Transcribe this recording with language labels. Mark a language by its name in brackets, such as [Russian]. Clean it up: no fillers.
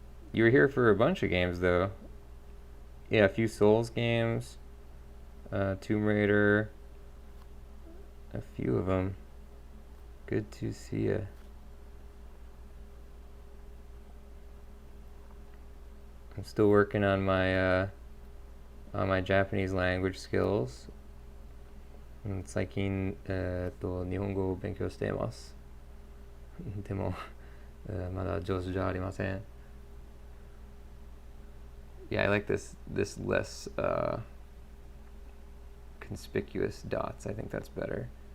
[English] You were here for a bunch of games, though. Yeah, a few Souls games, Tomb Raider, a few of them. Good to see you. I'm still working on my Japanese language skills. [Japanese] 最近、日本語を勉強しています。でも、まだ上手じゃありません。 [English] Yeah, I like this less conspicuous dots. I think that's better.